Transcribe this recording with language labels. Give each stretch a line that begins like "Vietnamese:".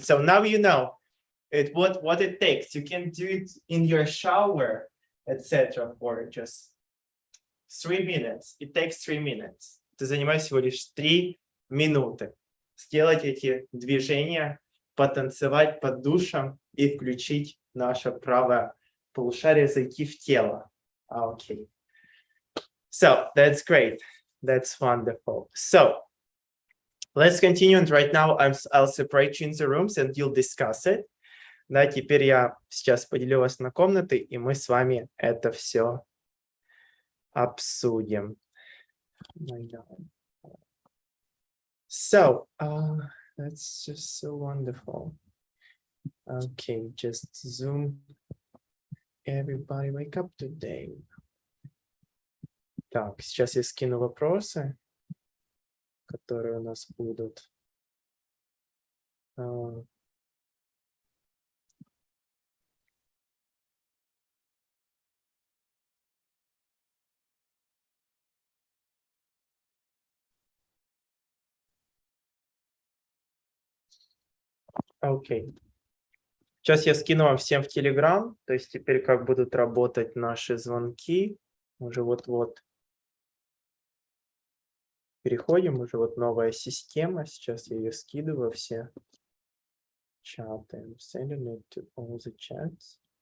English: So now you know what it takes. You can do it in your shower, etc. for just 3 minutes. It takes 3 minutes.
Russian: Это занимает всего лишь 3 минуты. Сделать эти движения, потанцевать под душем и включить наше правое полушарие, зайти в тело.
English: Okay. So that's great. That's wonderful. So let's continue. And right now I'll separate you in the rooms and you'll discuss it.
Russian: Да, теперь я сейчас поделю вас на комнаты, и мы с вами это все обсудим.
English: So, that's just so wonderful. Okay, just Zoom. Everybody wake up today.
Russian: Так, сейчас я скину вопросы, которые у нас будут. Окей. Сейчас я скину вам всем в Telegram, то есть теперь как будут работать наши звонки. Уже вот-вот переходим, уже вот новая система. Сейчас я ее скидываю все чаты.
English: I'm sending it to all the chats.